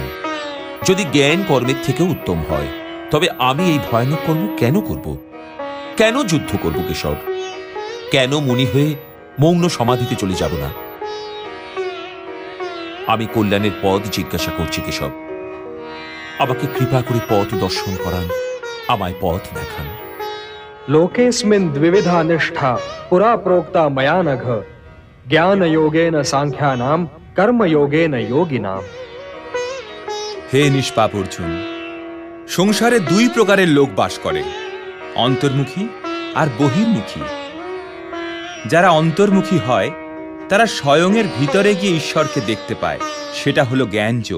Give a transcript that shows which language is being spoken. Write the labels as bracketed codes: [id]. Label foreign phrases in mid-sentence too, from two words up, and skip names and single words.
[bn] যদি জ্ঞান কর্মের থেকে উত্তম হয় তবে আমি এই ভয়ানক কর্ম কেন করব? কেন যুদ্ধ করব কেশব? কেন মুনি হয়ে মৌন সমাধিতে চলে যাব না? আমি কল্যাণের পথ জিজ্ঞাসা করছি কেশব, আমাকে কৃপা করে পথ দর্শন করান, আমায় পথ দেখান। [sa] लोकेस्मिन् द्विविधा निष्ठा पुरा प्रोक्ता मया नघ ज्ञान योगेन सांख्यानाम कर्म योगेन योगिनाम। [bn] হে নিষ্পাপ অর্জুন, সংসারে দুই প্রকারের লোক বাস করে, অন্তর্মুখী আর বহির্মুখী। যারা অন্তর্মুখী হয় তারা স্বয়ংয়ের ভিতরে গিয়ে ঈশ্বরকে দেখতে পায়, সেটা হলো জ্ঞান যোগ।